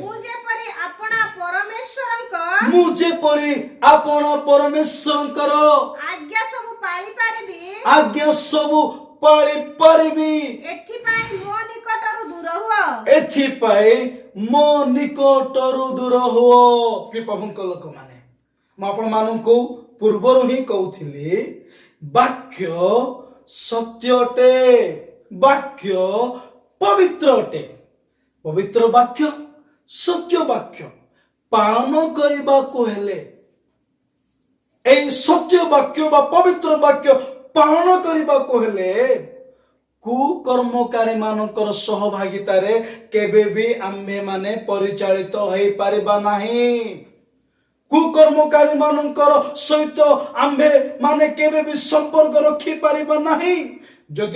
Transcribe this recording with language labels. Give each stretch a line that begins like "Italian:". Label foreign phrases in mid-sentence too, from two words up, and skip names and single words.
Odia: ମୁଁ ଯେପରି ଆପଣ ପରମେଶ୍ୱରଙ୍କର ଆଜ୍ଞା ସବୁ ପାଳି ପାରିବି ଏଥିପାଇଁ ମୋ ନିକଟରୁ ଦୂର ହୁଅ ପ୍ରଭୁଙ୍କ ଲୋକମାନେ ମୁଁ ଆପଣମାନଙ୍କୁ ପୂର୍ବରୁ ହିଁ କହୁଥିଲି ବାକ୍ୟ ସତ୍ୟ ଅଟେ ବାକ୍ୟ ପବିତ୍ର ଅଟେ ପବିତ୍ର ବାକ୍ୟ ସତ୍ୟ ବାକ୍ୟ ପାଳନ କରିବାକୁ ହେଲେ
Bangla: এই সত্য বাক্য বা পবিত্র বাক্য পালন
Odia: କରିବାକୁ ହେଲେ কুকর্মকারী ମାନଙ୍କର ସହଭାଗିତାରେ କେବେ ବି ଆମ୍ଭେମାନେ ପରିଚାଳିତ ହୋଇପାରିବା ନାହିଁ କୁକର୍ମକାରୀ ମାନଙ୍କର ସହିତ ଆମ୍ଭେମାନେ କେବେ ବି ସମ୍ପର୍କ ରଖିପାରିବା ନାହିଁ ଯଦି